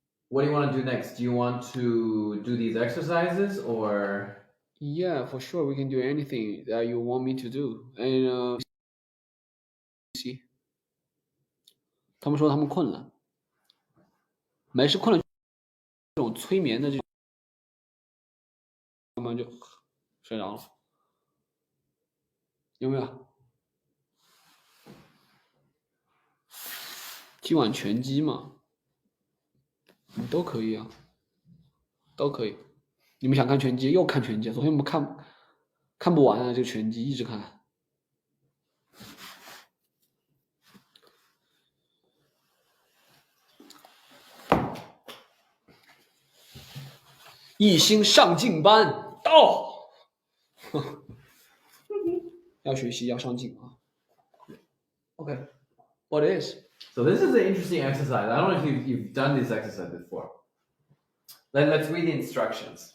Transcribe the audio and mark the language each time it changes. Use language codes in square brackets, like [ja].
[en] What do you want to do next? Do you want to do these exercises or? Yeah, for sure. We can do anything that you want me to do. And see. [zh] 他们说他们困了，没事困了，这种催眠的这种，慢慢就睡着了，有没有？今晚拳击嘛，都可以啊，都可以。你们想看拳击，又看拳击。昨天我们看不完啊，这个拳击一直看。一心上进班到，要学习要上进啊。 [en] Okay, what is? So this is an interesting exercise. I don't know if you've done this exercise before. Let's read the instructions.